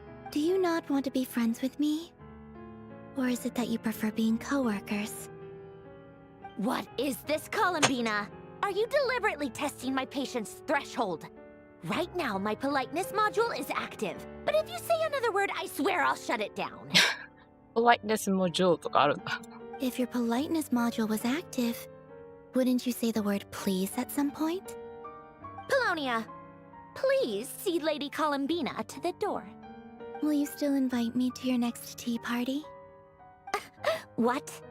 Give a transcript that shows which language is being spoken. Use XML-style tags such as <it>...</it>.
<en>Do you not want to be friends with me? Or is it that you prefer being co-workers? What is this, Columbina? Are you deliberately testing my patience threshold? Right now, my politeness module is active. But if you say another word, I swear I'll shut it down.</en> <ja>Politeness module とかあるんだ。</ja> <en>If your politeness module was active, wouldn't you say the word please at some point? Polonia, please see Lady Columbina to the door. Will you still invite me to your next tea party? What?</en>